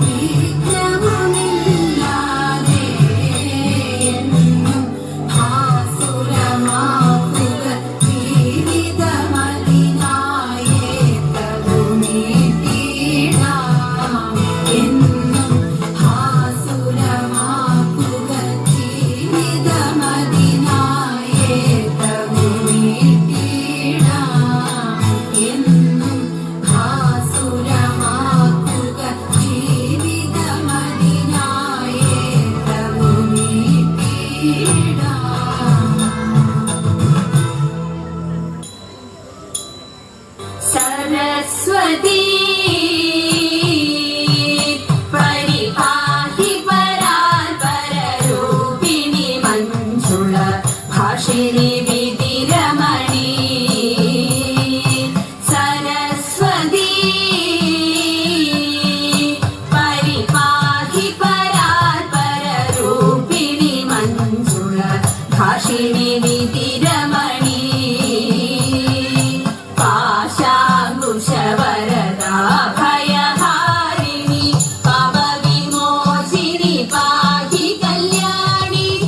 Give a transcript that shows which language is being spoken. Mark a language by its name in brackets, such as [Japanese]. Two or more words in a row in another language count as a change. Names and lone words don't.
[Malayalam] വിഘ്നവുമില്ലാതെ എന്നും ഭാസുരമാക്കുക ജീവിതമതിനായി ഏറ്റവുമിട്ടിടാം എന്നും ഭാസുരമാക്കുക ജീവിതമതിനായി ഏറ്റവുമിട്ടിടാം എന്നും ഭാസുരമാക്കുക ജീവിതമതിനായി ഏറ്റവുമിട്ടിടാം [Sanskrit] सरस्वती परिपाहि परात्पररूपिणि मञ्जुळ भाषिणि विधिरमणि सरस्वती परिपाहि परात्पररूपिणि मञ्जुळ भाषिणि विधिरमणि पाशाङ्कुशवरदा भयहारिणि पापविमोचिनि पाहि कल्याणि